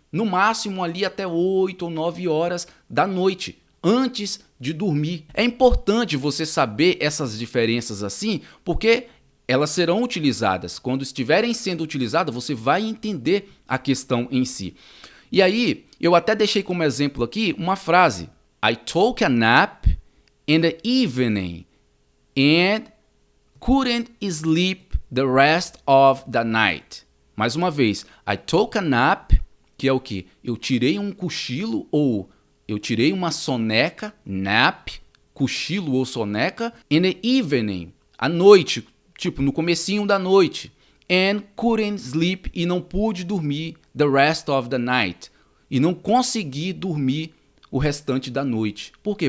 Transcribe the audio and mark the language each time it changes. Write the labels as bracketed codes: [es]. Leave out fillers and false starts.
[pt] No máximo ali até 8 ou 9 horas da noite, antes de dormir. É importante você saber essas diferenças assim, porque elas serão utilizadas. Quando estiverem sendo utilizadas, você vai entender a questão em si. E aí, eu até deixei como exemplo aqui uma frase. [en] I took a nap in the evening and couldn't sleep the rest of the night. [pt] Mais uma vez, [en] I took a nap, [pt] que é o quê? Eu tirei um cochilo ou eu tirei uma soneca, nap, cochilo ou soneca, [en] in the evening, [pt] à noite, tipo no comecinho da noite, [en] and couldn't sleep, [pt] e não pude dormir [en] the rest of the night, [pt] e não consegui dormir o restante da noite. Por quê?